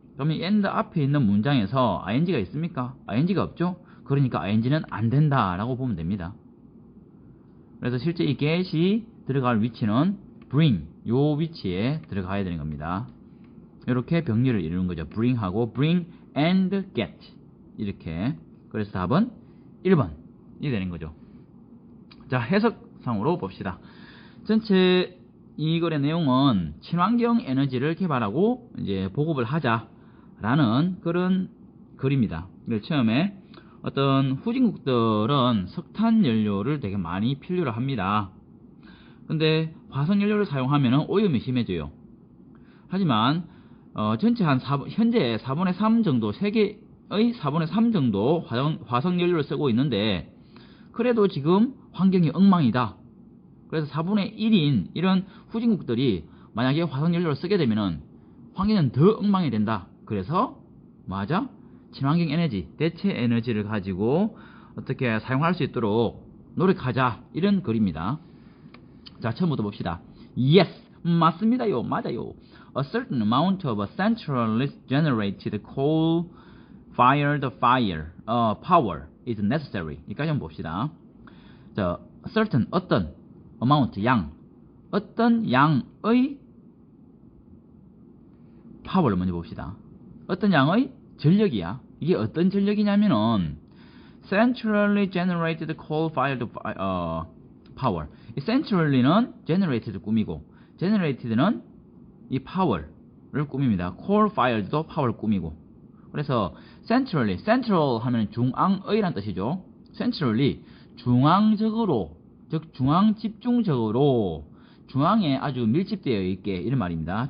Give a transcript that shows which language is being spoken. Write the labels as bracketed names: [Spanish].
[Korean] 그러면 and 앞에 있는 문장에서 ing가 있습니까? ing가 없죠? 그러니까 ing는 안 된다라고 보면 됩니다. 그래서 실제 이 get이 들어갈 위치는 bring, 요 위치에 들어가야 되는 겁니다. 이렇게 병렬을 이루는 거죠. bring하고 bring and get 이렇게. 그래서 답은 1번이 되는 거죠. 자, 해석상으로 봅시다. 전체 이 글의 내용은 친환경 에너지를 개발하고 이제 보급을 하자라는 그런 글입니다. 처음에 어떤 후진국들은 석탄 연료를 되게 많이 필요로 합니다. 근데 화석 연료를 사용하면 오염이 심해져요. 하지만 전체 현재 4분의 3 정도, 세계의 4분의 3 정도 화석 연료를 쓰고 있는데, 그래도 지금 환경이 엉망이다. 그래서 4분의 1인 이런 후진국들이 만약에 화석 연료를 쓰게 되면은 환경은 더 엉망이 된다. 그래서 맞아? 친환경 에너지, 대체 에너지를 가지고 어떻게 사용할 수 있도록 노력하자, 이런 글입니다. 자, 처음부터 봅시다. Yes, 맞습니다요, 맞아요. [English] A certain amount of centrally generated coal-fired power is necessary. [Korean] 여기까지 한번 봅시다. 자, certain, 어떤, amount, 양, 어떤 양의 power를 먼저 봅시다. 어떤 양의 전력이야. 이게 어떤 전력이냐면은 [English] centrally generated coal-fired power. [Korean] 이 centrally는 generated 꾸미고, generated는 이 power를 꾸밉니다. coal-fired도 power 꾸미고. 그래서 centrally, central 하면 중앙의란 뜻이죠. centrally, 중앙적으로, 즉 중앙 집중적으로, 중앙에 아주 밀집되어 있게, 이런 말입니다.